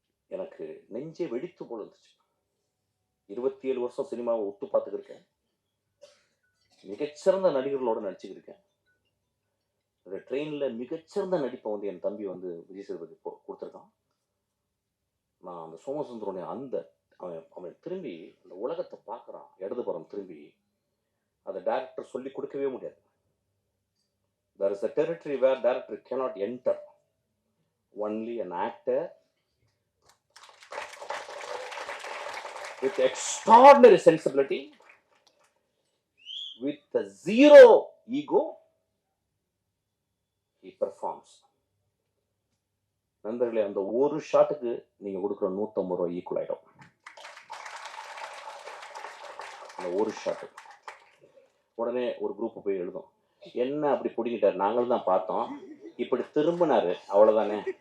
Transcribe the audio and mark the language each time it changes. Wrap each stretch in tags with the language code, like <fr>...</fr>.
<ta>எனக்கு நெஞ்சே வெடித்து போல இருந்துச்சு. 27 வருஷம் சினிமாவை ஒத்து பார்த்துக்கிருக்கேன், மிகச்சிறந்த நடிகர்களோட நடிச்சுக்கிருக்கேன். ட்ரெயின்ல மிகச்சிறந்த நடிப்பை வந்து என் தம்பி வந்து விஜய் சேதுபதி கொடுத்துருக்கான். நான் அந்த சோமசுந்தரனுடைய அவன் திரும்பி அந்த உலகத்தை பார்க்குறான். இடதுபுறம் திரும்பி அதை டைரக்டர் சொல்லி கொடுக்கவே முடியாது.</ta> <en>There is a territory where director cannot enter. Only an actor with extraordinary sensibility, with a zero ego, he performs.</en> <ta>நண்பர்களே, அந்த ஒரு ஷாட்டுக்கு நீங்க கொடுக்குற 150 ரூபாய் ஈக்குவல் ஆயிடும். அந்த ஒரு ஷாட்டு உடனே ஒரு குரூப் போய் எழுதும், என்ன அப்படி பிடிக்கிட்டாரு, நாங்களும் தான் பார்த்தோம், இப்படி திரும்பினாரு, அவ்வளவுதானே.</ta>